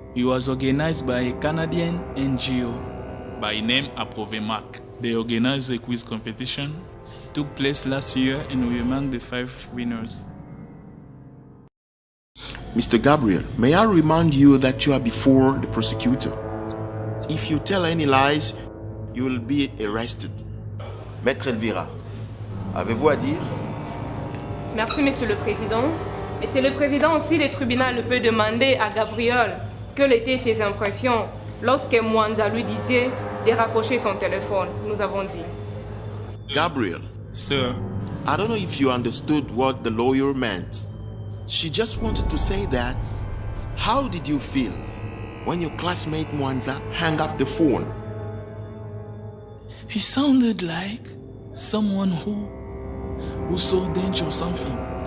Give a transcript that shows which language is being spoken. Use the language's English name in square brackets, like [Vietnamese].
[English] It was organized by a Canadian NGO by name Approvemac. They organized the quiz competition. Took place last year and we were among the 5 winners. Mr. Gabriel, may I remind you that you are before the prosecutor. If you tell any lies, you will be arrested. [French] Maître Elvira, avez-vous à dire? Merci, Monsieur le Président. Monsieur le Président, aussi le tribunal peut demander à Gabriel quelles étaient ses impressions lorsque Mwanza lui disait de raccrocher son téléphone. Nous avons dit. Gabriel. [English] Sir. I don't know if you understood what the lawyer meant. She just wanted to say that. How did you feel when your classmate Mwanza hung up the phone? He sounded like someone who saw danger or something.